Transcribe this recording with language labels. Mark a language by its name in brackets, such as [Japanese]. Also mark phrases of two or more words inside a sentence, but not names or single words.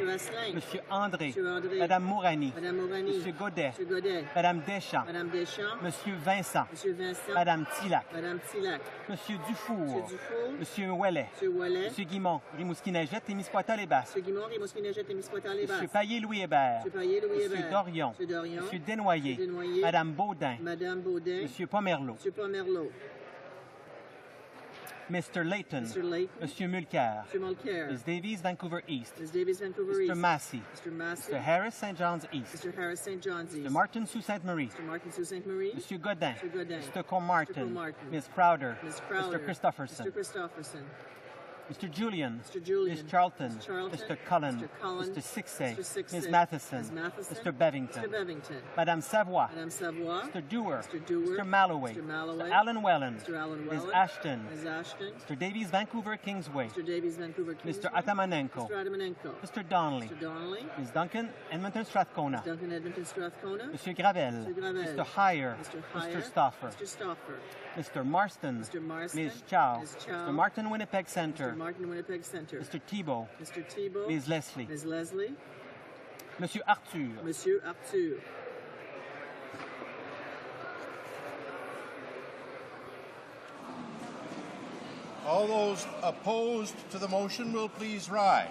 [English] Monsieur André, Madame Mourani, Monsieur Godet, Madame Deschamps, Monsieur Vincent, Madame Tillac, Monsieur Dufour, Monsieur Ouellet, Monsieur Guimond, Rimouski-Neigette et Misquata-les-Basses, Monsieur Paillé-Louis Hébert, Monsieur Dorion, Monsieur Desnoyers, Madame Baudin, Monsieur Pomerleau, Mr. Layton, Monsieur Mulcair, Ms. Davies, Vancouver East, Mr. Massey, Mr. Harris, St. John's East, Mr. Martin, Sault Ste. Marie, Monsieur Godin, Mr. Comartin, Ms. Crowder, Mr. Christopherson, Mr. Julian, Ms. Charlton, Mr. Cullen, Mr. Sixay, Ms. Matheson, Mr. Bevington, Madame Savoy, Mr. Dewar, Mr. Malloway, Mr. Alan Wellen, Ms. Ashton, Mr. Davies, Vancouver Kingsway, Mr. Atamanenko, Mr. Donnelly, Ms. Duncan, Edmonton Strathcona, Mr. Gravel, Mr. Heyer, Mr. Stauffer, Mr. Marston, Ms. Chow, Mr. Martin Winnipeg Centre, Mr. Thibault, Ms. Leslie, Monsieur Arthur, All those opposed to the motion will please rise.